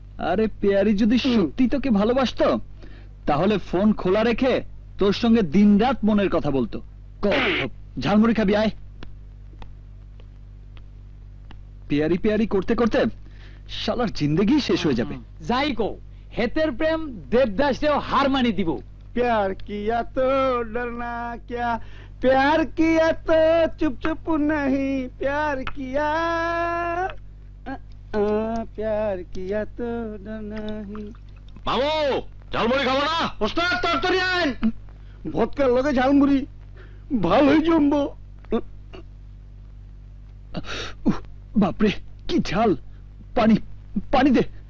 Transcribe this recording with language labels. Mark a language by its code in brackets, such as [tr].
[bn] আরে পেয়ারি যদি সত্যি তোকে ভালোবাসতো তাহলে ফোন খোলা রেখে তোর সঙ্গে দিনরাত মনের কথা বলতো। ঝালমুড়ি খাবি, আয়। পেয়ারি পেয়ারি করতে করতে শালার জিন্দেগি শেষ হয়ে যাবে। যাই কো, হেতের প্রেম দেবদাসেও হার মানি দিব। [hi] प्यार किया तो डरना क्या, प्यार किया तो चुप चुप नहीं, प्यार किया प्यार किया तो डरना नहीं। [bn] বাবু, ঝালমুড়ি খাবো না? ওস্তাদ তরতরি আন, ভদকার লগে ঝালমুড়ি ভালোই জমবো। বাপরে কি ঝাল, পানি পানি দে।